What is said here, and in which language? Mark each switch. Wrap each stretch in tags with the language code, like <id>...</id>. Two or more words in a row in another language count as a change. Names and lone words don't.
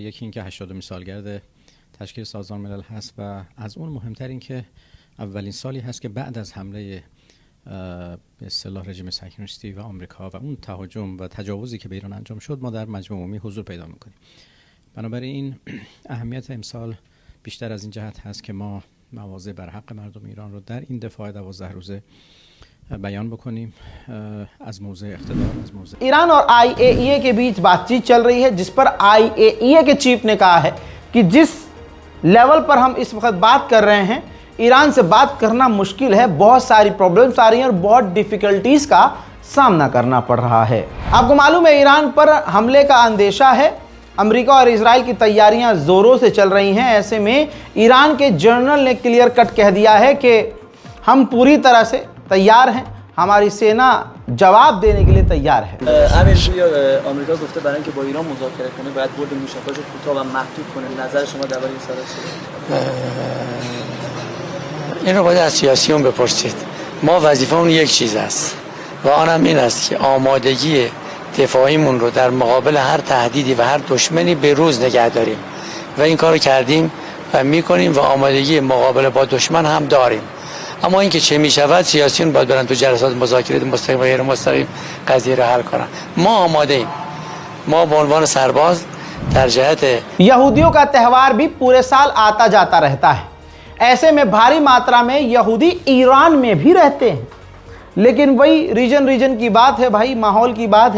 <fa>یکی این که 80مین سالگرد تشکیل سازمان ملل هست و از اون مهمتر این که اولین سالی هست که بعد از حمله به اصطلاح رژیم صهیونیستی و آمریکا و اون تهاجم و تجاوزی که به ایران انجام شد ما در مجمع عمومی حضور پیدا میکنیم. بنابراین اهمیت امسال بیشتر از این جهت هست که ما مواضع بر حق مردم ایران رو در این دفاع 12 روزه بیان بکنیم از موضع اقتدار، از موضع</fa> <hi>ईरान और IAEA के बीच बातचीत चल रही है, जिस पर IAEA के चीफ ने कहा है कि जिस लेवल पर हम इस वक्त बात कर रहे हैं, ईरान से बात करना मुश्किल है, बहुत सारी प्रॉब्लम्स आ रही हैं और बहुत डिफ़िकल्टीज़ का सामना करना पड़ रहा है। आपको मालूम है ईरान पर हमले का अंदेशा है। अमेरिका और इजराइल की तैयारियां ज़ोरों से चल रही हैं। ऐसे में ईरान के जनरल ने</hi> <en>clear cut</en> <hi>कह दिया है कि हम पूरी तरह से तैयार हैं, हमारी सेना जवाब देने के लिए तैयार है।</hi> <fa>آمریکا گفته برای اینکه با ایران مذاکره کنه باید برد موشک‌هاش رو کوتاه و محدود کنه. نظر شما درباره این صحبت چیه؟ اینو باید از سیاسیون بپرسید. ما وظیفمون یک چیز است و آنم این است که آمادگی دفاعیمون رو در مقابل هر تهدیدی و هر دشمنی به روز نگه داریم و این کارو کردیم و میکنیم و آمادگی مقابله با دشمن هم داریم. اما اینکه چه میشود سیاسیون باید برن تو جلسات مذاکره مستقیم و غیر مستقیم قضیه رو حل کنن. ما آماده ایم. ما به عنوان سرباز در جهت</fa> <hi>यहूदियों का त्यौहार भी पूरे साल आता जाता रहता है। ऐसे में भारी मात्रा में यहूदी ईरान में भी रहते हैं, लेकिन वही रीजन की बात है भाई, माहौल की बात है।</hi>